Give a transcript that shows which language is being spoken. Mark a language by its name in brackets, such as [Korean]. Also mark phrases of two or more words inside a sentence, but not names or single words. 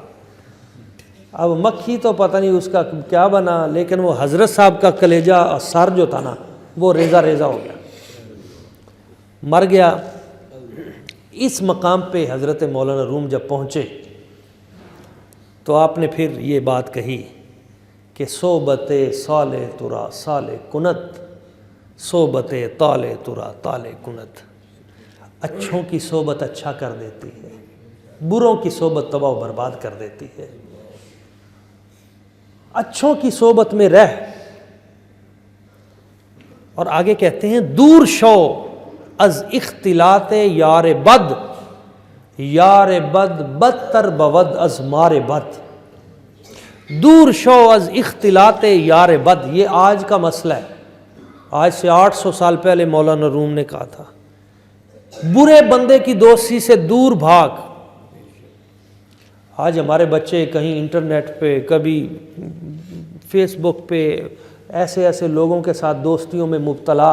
[Urdu] اب مکھی تو پتہ نہیں اس کا کیا بنا، لیکن وہ حضرت صاحب کا کلیجہ سر جو تھا نا وہ ریزہ ریزہ ہو گیا، مر گیا. اس مقام پہ حضرت مولانا روم جب پہنچے تو آپ نے پھر یہ بات کہی کہ [Persian] صحبت صالح ترا صالح کنت، صحبت طالح ترا طالح کنت. [Urdu] اچھوں کی صحبت اچھا کر دیتی ہے، بروں کی صحبت تباہ و برباد کر دیتی ہے. اچھوں کی صحبت میں رہ. اور آگے کہتے ہیں [Persian] دور شو از اختلاط یار بد، یار بد بدتر بود از مار بد. دور شو از اختلاط یار بد، [Urdu] یہ آج کا مسئلہ ہے. آج سے 800 سال پہلے مولانا روم نے کہا تھا برے بندے کی دوستی سے دور بھاگ. آج ہمارے بچے کہیں انٹرنیٹ پہ، کبھی فیس بک پہ ایسے ایسے لوگوں کے ساتھ دوستیوں میں مبتلا.